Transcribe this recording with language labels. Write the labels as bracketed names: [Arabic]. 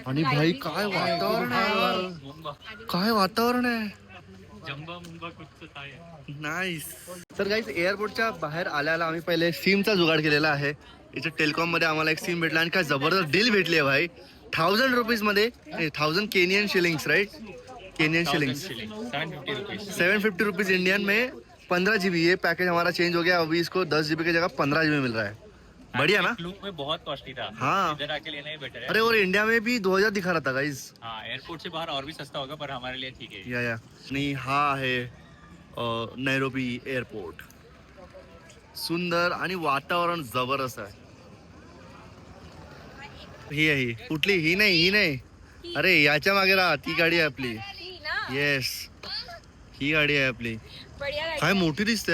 [Marathi] आणि भाई काय वातावरण आहे, काय वातावरण आहे. नाईस. तर गाईज एअरपोर्टच्या बाहेर आल्याला आम्ही पहिले सिमचा जुगाड केलेला आहे. इथे टेलिकॉम मध्ये आम्हाला एक सिम भेटला आणि काय जबरदस्त डील भेटली आहे भाई. 1000 रुपीज मध्ये 1000 Kenyon shillings, right? [Hindi] Kenyon shillings 750 rupees Indian में 15 GB. ये पैकेज हमारा चेंज हो गया, अभी इसको 10 GB की जगह 15 GB मिल रहा है. बढ़िया ना. लुक में बहुत कॉस्टली था. हाँ. इधर आके लेना ही बेटर है. अरे और इंडिया में भी 2000 दिखा रहा था गाइज. हाँ, एयरपोर्ट से बाहर और भी सस्ता होगा पर हमारे लिए ठीक है. [Marathi] या आणि हा आहे नैरोबी एअरपोर्ट. सुंदर आणि वातावरण जबरदस्त आहे. ही कुठली? ही नाही. अरे याच्या मागे राहा, ती गाडी आहे आपली. येस, ही गाडी आहे आपली. काय मोठी दिसते.